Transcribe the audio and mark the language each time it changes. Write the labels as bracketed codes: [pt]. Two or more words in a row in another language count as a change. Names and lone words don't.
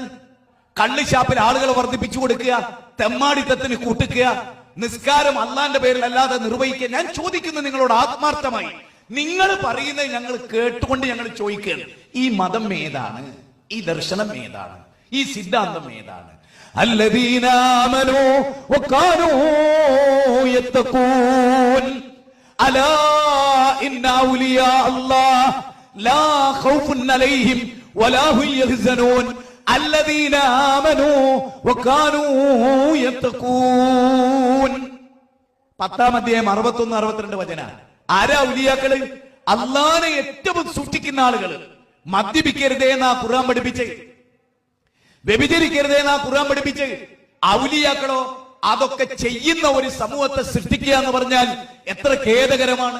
[ml] കള്ള് ഷാപ്പിൽ ആളുകളെ വർദ്ധിപ്പിച്ചു കൊടുക്കുക, തെമ്മാടിത്തത്തിന് കൂട്ടിക്കുക, നിസ്കാരം അള്ളാന്റെ പേരിൽ അല്ലാതെ നിർവഹിക്കുക. ഞാൻ ചോദിക്കുന്നു നിങ്ങളോട് ആത്മാർത്ഥമായി, നിങ്ങൾ പറയുന്നത് ഞങ്ങൾ കേട്ടുകൊണ്ട് ഞങ്ങൾ ചോദിക്കുകയാണ്, ഈ മതം ഏതാണ്? ഈ ദർശനം ഏതാണ്? ഈ സിദ്ധാന്തം ഏതാണ്? [ar] الذين آمنوا وكانوا يتقون ألا إن أولياء الله لا خوف عليهم ولا هم يحزنون الذين آمنوا وكانوا يتقون. [ml] 10-ാം അധ്യായം 61-62 വചന. ആരാ ഔലിയാക്കള്? അള്ളാനെ ഏറ്റവും സൂക്ഷിക്കുന്ന ആളുകൾ. മദ്യപിക്കരുതേ എന്നാ ഖുർആൻ പഠിപ്പിച്ചേ, വ്യഭിചരിക്കരുതേ എന്നാ ഖുർആൻ പഠിപ്പിച്ച്. ഔലിയാക്കളോ അതൊക്കെ ചെയ്യുന്ന ഒരു സമൂഹത്തെ സൃഷ്ടിക്കുക എന്ന് പറഞ്ഞാൽ എത്ര ഖേദകരമാണ്.